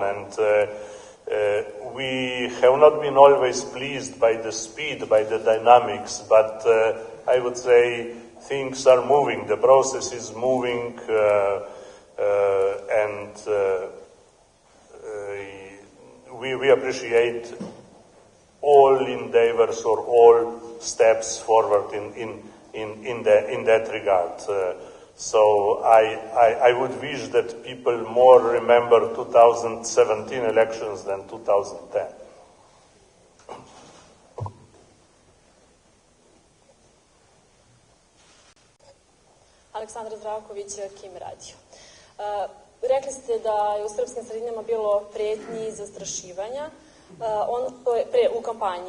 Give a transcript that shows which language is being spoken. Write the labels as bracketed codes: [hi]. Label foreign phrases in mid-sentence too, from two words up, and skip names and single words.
[en] And we have not been always pleased by the speed, by the dynamics, but I would say things are moving, the process is moving, and we appreciate all endeavors or all steps forward in that regard. So I would wish that people more remember 2017 elections than 2010. [sr] Aleksandra Zdravković, Kim radio. Rekli ste da je u srpskim sredinama bilo prijetnji i zastrašivanja u kampanji.